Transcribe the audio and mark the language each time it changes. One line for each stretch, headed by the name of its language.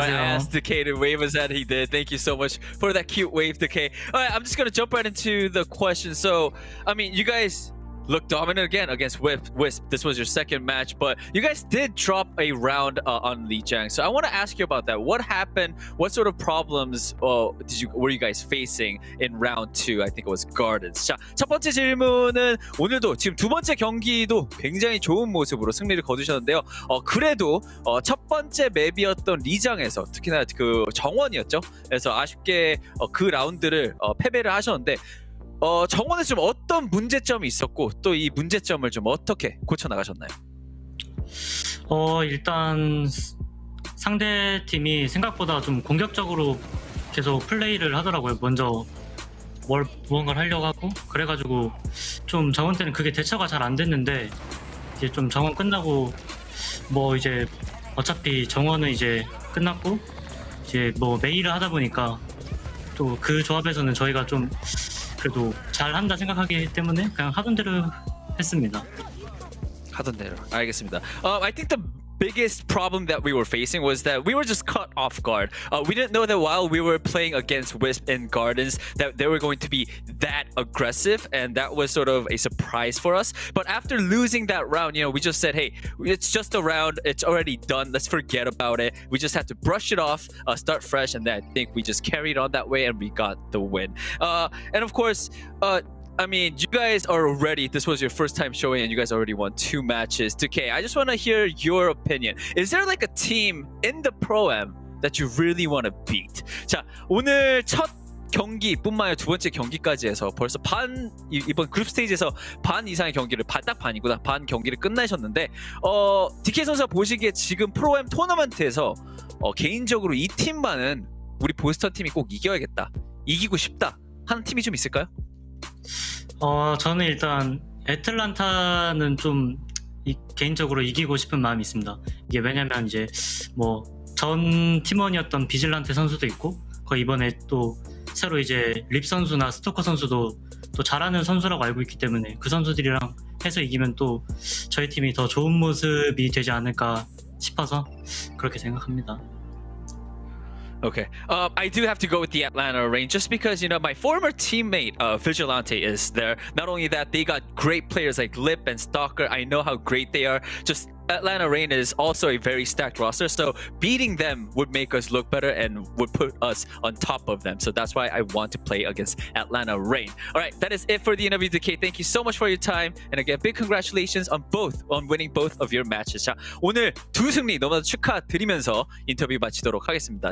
English: I asked Decay to wave us at, he did. Thank you so much for that cute wave, Decay. All right, I'm just going to jump right into the question. So, I mean, you guys looked dominant again against WISP. This was your second match, but you guys did drop a round on Lijiang. So I want to ask you about that. What happened? What sort of problems were you guys facing in round 2? I think it was Gardens.
Korean: 자, 첫 번째 질문은 오늘도 지금 두 번째 경기도 굉장히 좋은 모습으로 승리를 거두셨는데요. 그래도 첫 번째 맵이었던 리장에서 특히나 그 정원이었죠. 그래서 아쉽게 그 라운드를 패배를 하셨는데 정원에서 좀 어떤 문제점이 있었고 또 이 문제점을 좀 어떻게 고쳐 나가셨나요? 일단 상대 팀이 생각보다 좀 공격적으로 계속 플레이를 하더라고요. 먼저 무언가를 하려고 하고 그래가지고 좀 정원 때는 그게 대처가 잘 안 됐는데 이제 좀 정원 끝나고 뭐 이제 어차피 정원은 이제 끝났고 이제 뭐 메이를 하다 보니까 또 그 조합에서는 저희가 좀 그래도 잘한다 생각하기 때문에 그냥 하던 대로 했습니다. 하던 대로. 알겠습니다.
English: I think the biggest problem that we were facing was that we were just caught off guard. We didn't know that while we were playing against WISP in Gardens that they were going to be that aggressive, and that was sort of a surprise for us. But after losing that round, you know, we just said, hey, it's just a round, it's already done, let's forget about it. We just had to brush it off, start fresh, and then I think we just carried on that way and we got the win. And of course, I mean, you guys are already, this was your first time showing and you guys already won 2 matches. Decay, I just want to hear your opinion. Is there like a team in the Pro-Am that you really want to beat?
Korean: 자, 오늘 첫 경기뿐만 아니라 두 번째 경기까지 해서 벌써 이번 그룹 스테이지에서 반 이상의 경기를 딱 반이구나. 반 경기를 끝내셨는데 DK 선수가 보시기에 지금 프로-엠 토너먼트에서 개인적으로 이 팀만은 우리 보스턴 팀이 꼭 이겨야겠다. 이기고 싶다 하는 팀이 좀 있을까요? 저는 일단 애틀란타는 좀 개인적으로 이기고 싶은 마음이 있습니다. 이게 왜냐면 이제 뭐 전 팀원이었던 비질란테 선수도 있고 거의 이번에 또 새로 이제 립 선수나 스토커 선수도 또 잘하는 선수라고 알고 있기 때문에 그 선수들이랑 해서 이기면 또 저희 팀이 더 좋은 모습이 되지 않을까 싶어서 그렇게 생각합니다.
English: Okay. I do have to go with the Atlanta Reign just because, you know, my former teammate, Vigilante, is there. Not only that, they got great players like Lip and Stalker. I know how great they are. Just Atlanta Reign is also a very stacked roster, so beating them would make us look better and would put us on top of them. So that's why I want to play against Atlanta Reign. All right, that is it for the interview, Decay. Thank you so much for your time. And again, big congratulations on winning both of your matches.
Korean: 자, 오늘 두 승리 너무나도 축하드리면서 인터뷰 마치도록 하겠습니다.